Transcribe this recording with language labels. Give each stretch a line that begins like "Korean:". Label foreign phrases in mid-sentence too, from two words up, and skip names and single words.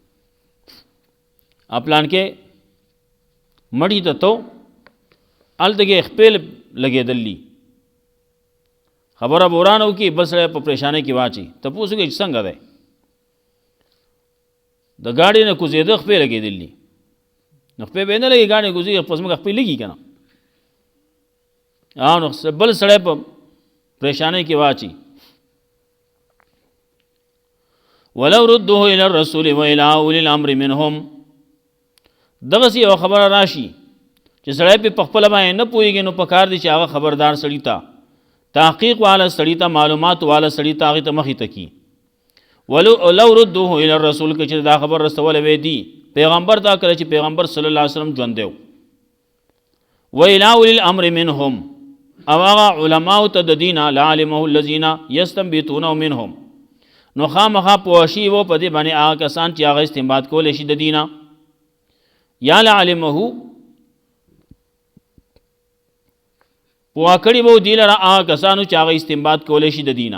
Pashto: پلان کې مړي ته تو هلته کې خپل لګېدلي خبره به ورانه وکړي، بل سړی په پریشانۍ کې واچي. تپوس وکړي چې څنګه دی، د ګاډۍ نه کوزېده خپې لګېدلي، نو خپې به یې نه لګي، ګاډۍ کوزېږي په ځمکه خپې لګي که نه. نو بل سړی په پریشانۍ کې واچي.
Arabic: ولو ردوه الى الرسول والى اولي الامر منهم.
Pashto: دغسې یو خبره راشي چې سړی پې په خپله باندې نه پوهېږي، نو پکار دی چې هغه خبردار سړي ته، تحقیق والا سړي ته، معلومات والا سړي ته هغې ته مخې ته کي.
Arabic: ولو ردوه الى الرسول
Pashto: که چې دا خبر رسولی وی دی پیغمبر ته، کله چې پیغمبر صلی الله علیه وسلم ژوندی و.
Arabic: والى اولي الامر منهم،
Pashto: او هغه علماو ته د دینه
Arabic: لعلمه الذین یستنبطونه منهم،
Pashto: نو خامخا پوه شي و په دې باندې هغه کسان چې هغه استنباط کولی شي د دینه. یا لعلمه پوه کړي به دې لره هغه کسانو چې هغه استنباط کولی شي د دینه.